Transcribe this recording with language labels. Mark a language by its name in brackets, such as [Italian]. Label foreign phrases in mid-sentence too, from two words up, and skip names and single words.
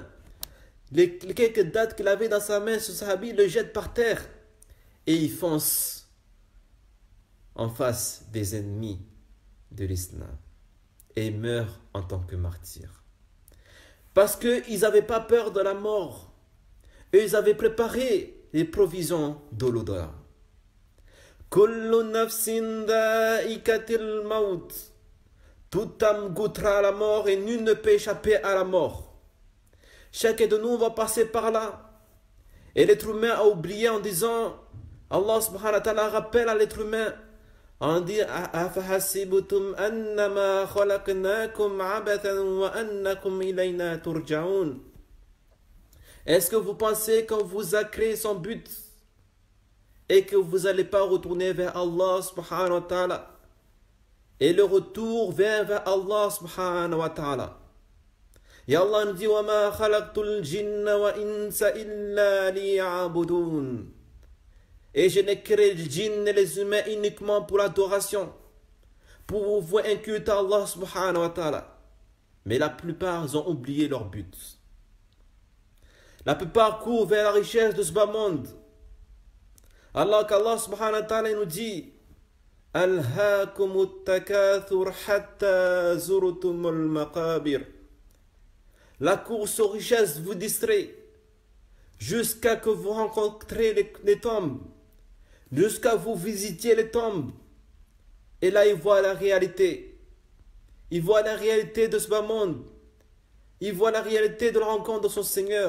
[French] Les quelques dattes qu'il avait dans sa main, ce sahabi le jette par terre et il fonce en face des ennemis de l'islam et meurt en tant que martyr. Parce qu'ils n'avaient pas peur de la mort. Et ils avaient préparé les provisions de l'au-delà. [Arabic] كل نفس ذائقة الموت. [French] Toute âme goûtera à la mort et nul ne peut échapper à la mort. Chacun de nous va passer par là. Et l'être humain a oublié en disant, Allah [Arabic] سبحانه وتعالى [French] rappelle à l'être humain, en dit, [Arabic] أفحسبتم أنما خلقناكم عبثا وأنكم إلينا ترجعون. [French] Est-ce que vous pensez qu'on vous a créé sans but et que vous n'allez pas retourner vers Allah [Arabic] سبحانه وتعالى? [French] Et le retour vient vers Allah [Arabic] سبحانه وتعالى. [French] Et Allah nous dit, [Arabic] وَمَا خَلَقْتُ الْجِنَّ وَإِنْسَ إِلَّا لِيَعْبُدُونَ. [French] Et je n'ai créé les djinns et les humains uniquement pour l'adoration, pour vous inculter à Allah [Arabic] سبحانه وتعالى. [French] Mais la plupart ont oublié leur but. La plupart courent vers la richesse de ce bas monde. Allah [Arabic] سبحانه وتعالى [French] nous dit, [Arabic] ألهاكم التكاثر حتى زرتم المقابر. [French] La course aux richesses vous distrait jusqu'à que vous rencontrez les tombes, jusqu'à vous visitiez les tombes. Et là, il voit la réalité. Il voit la réalité de ce bas monde. Il voit la réalité de la rencontre de son Seigneur.